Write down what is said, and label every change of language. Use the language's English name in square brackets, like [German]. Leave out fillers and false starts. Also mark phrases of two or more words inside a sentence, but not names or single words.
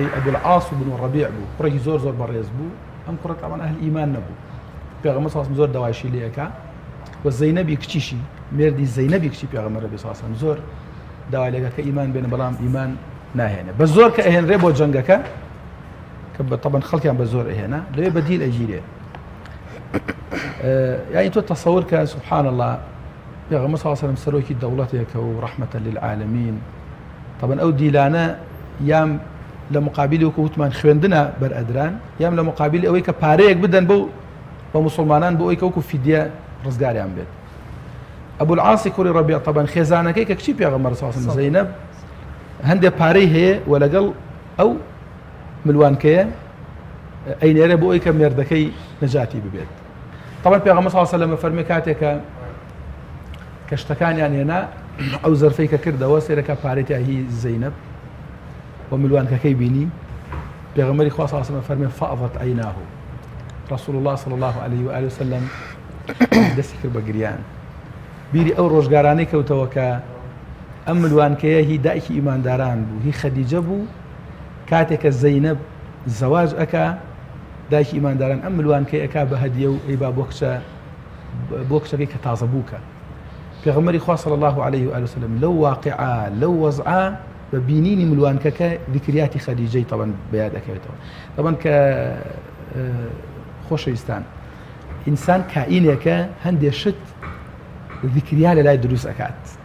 [Central Kurdish] ئەبو العاص بن ڕەبیع بوو کوڕێکی زۆر بەڕێز بوو ئەم کوڕە تاوان ئەهل ئیمان نەبوو پێغەمبەر [Arabic] صلی الله علیه وسلم [Central Kurdish] زۆر داوایشی لێ ئەکا و زەینەبی کچیشی مێردی زەینەبی کچی پێغەمبەر [Arabic] صلی الله علیه وسلم [Central Kurdish] زۆر داوای لێ کە ئیمان بێنە بەڵام ئیمان ناهێنێ بە زۆر کە ئەهێنرێ بۆ جەنگەکە کە طبعا خەڵکیان بە زۆر ئەهێنا لەوێ بەدیل ئەگیرێ [Arabic] يعني تو تصور كان سبحان الله [Central Kurdish] پێغەمبەر [Arabic] صلی الله علیه وسلم [Central Kurdish] سەرۆکی دەوڵەتێکە و [Arabic] ڕەحمەتە للعالمین [Central Kurdish] طبعا ئەو دیلانە یام لە مقابلی وەکو وتمان خوێندنە بەرئەدران یام لە مقابلی ئەوەی کە پارەیەک بدەن بە مسلمانان بۆ ئەوەی کە وەکو فیدیە ڕزگاریان بێت ئەبو العاص کوڕی ڕەبیع طبعا خێزانەکەی کە کچی پێغەمبەر صلی [Arabic] الله علیه وسلم [Central Kurdish] زەینەب هەندێک پارەی هەیە و لەگەڵ ئەو ملوانکەیە ئەینێرە بۆ ئەوەی کە مێردەکەی نەجاتی ببێت طبعا پێغەمبەر [Arabic] صلی الله علیه وسلم [Central Kurdish] فەرمێ کاتێکە کە شتەکانیان هێنا ئەو زەرفەی کە کردەوە سێرەکە پارەی هی زەینەب و ملوانکەکەی بینی پێغەمبەری خوا [Arabic] صلی الله علیه وسلم [Central Kurdish] فەرمێ [Arabic] فەئەضەت عەیناه رسول الله صلی الله عليه و آله وسلم [Central Kurdish] دەستی کرد بە گریان بیری ئەو ڕۆژگارانەی کەوتەوە کە ئەم ملوانکەیە هی دایکی ئیمانداران بوو هی خەدیجە بوو کاتێکە زەینەب زەواج ئەکا دایکی ئیمانداران ئەم ملوانکەی ئەکا بە هەدیە و ئەیبا بۆ کچەکەی کە تازە بووکە پێغەمبەری خوا [Arabic] صلی الله عليه و آله وسلم [Central Kurdish] لەو واقعە لەو وەزعە بە بینینی ملوانکەکە ذکریاتی خەدیجەی طبعا بەیاد ئەکەوێتەوە طبعا کە خۆشەویستان ئینسان کائینێکە هەندێک شت ذکریا لە لای دروست ئەکات